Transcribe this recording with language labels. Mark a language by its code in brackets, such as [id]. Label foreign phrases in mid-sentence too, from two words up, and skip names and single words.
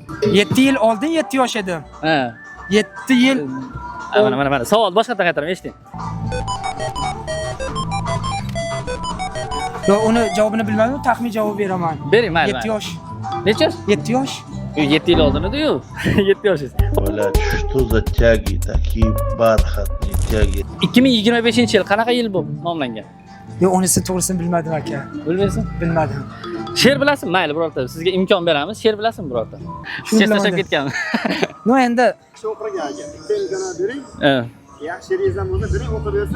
[uz] 7 yil oldin 7 yosh edim. Ha. 7 yil. Mana. Savol boshqadan qaytaraman, eshiting. Yo'q, uni javobini bilmadim, taxmin javob beraman. Bering, mayli. 7 yosh. Necha yosh? 7 yosh. 7 yil oldin edi-yu. 7 yoshingiz. [ru] Блядь, что за тяги, такие бархатные тяги. [uz] 2025-yil qanaqa yil bu nomlangan? Yo'q, unisi to'g'risini bilmadim aka. Bilmaysan? Bilmadim. She'r bilasizmi? Mayli, birorta sizga imkon beramiz. She'r bilasizmi birorta? Shuni She'r tashlab bilmadim. ketganmi? No, endi o'qigan aka. Bitta imkoniyat bering. Yaxshi she'ringizdan bo'lsa bering, o'qib bersin.